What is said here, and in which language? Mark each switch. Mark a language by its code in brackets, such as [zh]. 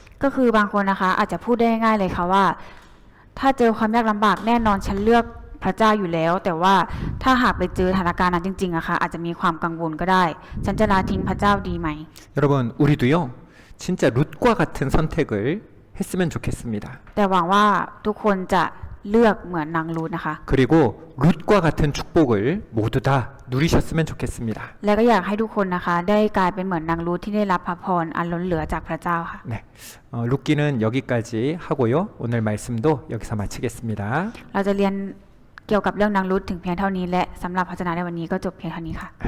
[th] ก็คือบางคนนะคะ อาจจะพูดได้ง่ายเลยค่ะว่า ถ้าเจอความยากลำบากแน่นอนฉันเลือกพระเจ้าอยู่แล้ว แต่ว่าถ้าหากไปเจอสถานการณ์นั้นจริงๆอะค่ะอาจจะมีความกังวลก็ได้ ฉันจะละทิ้งพระเจ้าดีไหม [ko] 여러분, 우리도요, 진짜 룻과 같은 선택을 했으면 좋겠습니다. [th] แต่หวังว่าทุกคนจะเลือกเหมือนนางรูธนะคะ [ko] 그리고 룻과 같은 축복을 모두 다 누리셨으면 좋겠습니다. [th] และก็อยากให้ทุกคนนะคะ ได้กลายเป็นเหมือนนางรูธที่ได้รับพระพรอันล้นเหลือจากพระเจ้าค่ะ [ko] 네, 룻기는 여기까지 하고요. 오늘 말씀도 여기서 마치겠습니다. [th] เราจะเรียนเกี่ยวกับเรื่องนางรูธถึงเพียงเท่านี้และสำหรับพระเจ้าในวันนี้ก็จบเพียงเท่านี้ค่ะ